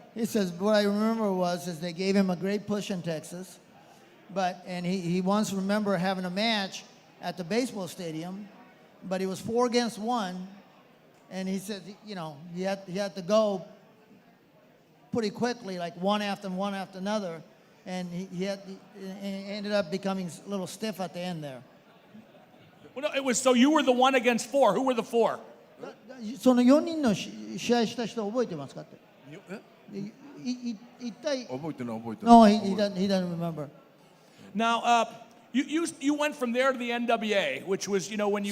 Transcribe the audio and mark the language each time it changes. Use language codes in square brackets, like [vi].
[en] He says, what I remember is they gave him a great push in Texas, and he once remember having a match at the baseball stadium, but he was 4 against 1, and he said, he had to go pretty quickly, like one after another, and he ended up becoming a little stiff at the end there. Well, no, it was so you were the 1 against 4. Who were the 4? [ja] その4人の試合した人覚えてますかって。一体覚えてない。 [en] No, he doesn't remember. Now, you went from there to the NWA, which was, when you